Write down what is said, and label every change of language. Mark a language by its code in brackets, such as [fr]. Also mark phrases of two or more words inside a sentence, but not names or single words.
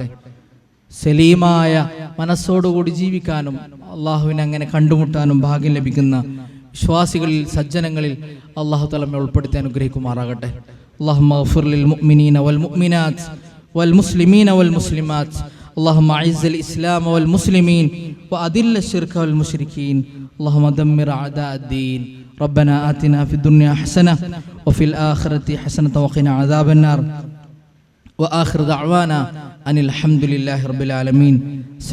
[ml] സലീമായ മനസ്സോടുകൂടി ജീവിക്കാനും അള്ളാഹുവിനെ അങ്ങനെ കണ്ടുമുട്ടാനും ഭാഗ്യം ലഭിക്കുന്ന വിശ്വാസികളിൽ, സജ്ജനങ്ങളിൽ [ar] الله تعالى [ml] നമ്മെ ഉൾപ്പെടുത്തി അനുഗ്രഹിക്കുമാറാകട്ടെ. [ar] اللهم اغفر للمؤمنين والمؤمنات والمسلمين والمسلمات. اللهم اعز الاسلام والمسلمين واذل الشرك والمشركين. اللهم دمر اعداء الدين. ربنا آتنا في الدنيا حسنة وفي الآخرة حسنة وقنا عذاب النار. وآخر دعوانا أن الحمد لله رب العالمين.